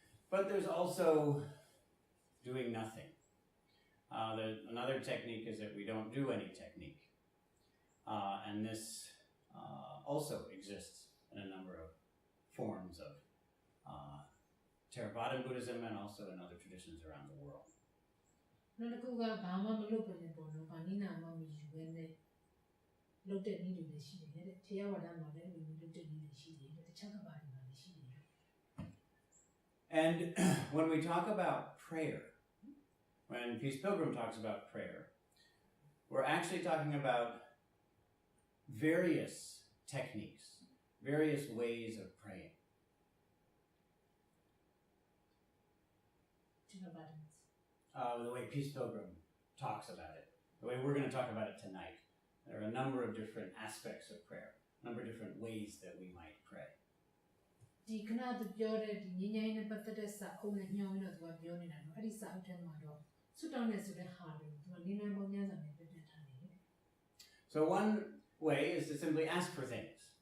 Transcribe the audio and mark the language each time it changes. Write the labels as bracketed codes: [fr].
[en] But there's also doing nothing. Another technique is that we don't do any technique. And this also exists in a number of forms of Theravada Buddhism and also in other traditions around the world. [my] နောက်တစ်ခုကဘာမှမလုပ်ဘဲနဲ့ပေါ့နော်။ဘာနည်းနာမှမယူဘဲနဲ့လုပ်တဲ့နည်းတွေလည်းရှိတယ်တဲ့။ထေရဝါဒမှာလည်းဒီလိုလုပ်တဲ့နည်းတွေရှိတယ်တဲ့။တခြားကဘာတွေမှာလည်းရှိတယ်တဲ့ [en] And when we talk about prayer, when Peace Pilgrim talks about prayer, we're actually talking about various techniques, various ways of praying. [my] ထေရဝါဒ [en] The way Peace Pilgrim talks about it, the way we're going to talk about it tonight. There are a number of different aspects of prayer, a number of different ways that we might pray. [my] ဒီခဏသူပြောတဲ့ဒီငြိမ်းချမ်းရေးနဲ့ပတ်သက်တဲ့စာအုပ်နဲ့ညှောင်းရင်းတော့သူကပြောနေတာနော်။အဲ့ဒီစာအုပ်ထဲမှာတော့ဆွတောင်းနေဆိုတဲ့ဟာတွေသူကနည်းနည်းပုံများစွာနဲ့ပြပြထားတယ်တဲ့ [en] So one way is to simply ask for things.